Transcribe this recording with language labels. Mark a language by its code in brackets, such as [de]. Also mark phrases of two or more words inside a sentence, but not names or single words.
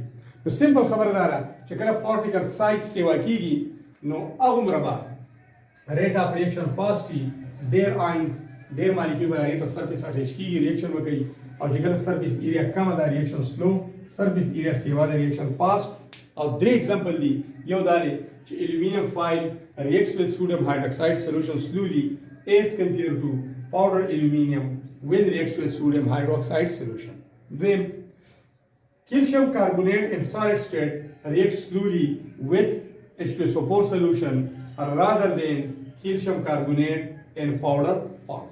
[ps] نو سمپل خبره دا ده چې کله [en] particle size [ps] سیوا کېږي نو هغومره به [en] rate of reaction [ps] پاس کړي، ډېر آینز ډېر مالیکول به هغې په [en] surface attach [ps] کېږي، ریاکشن به کوي. او چې کله [en] surface area [ps] کمه ده [en] reaction slow, surface area [ps] سیوا ده ریاکشن پاس. او درې اگزامپل دي، یو دا دی چې [en] aluminium foil reacts with sodium hydroxide solution slowly as compared to powder aluminium when reacts with sodium hydroxide solution. Then calcium carbonate in solid state reacts slowly with H2SO4 solution rather than calcium carbonate in powder form.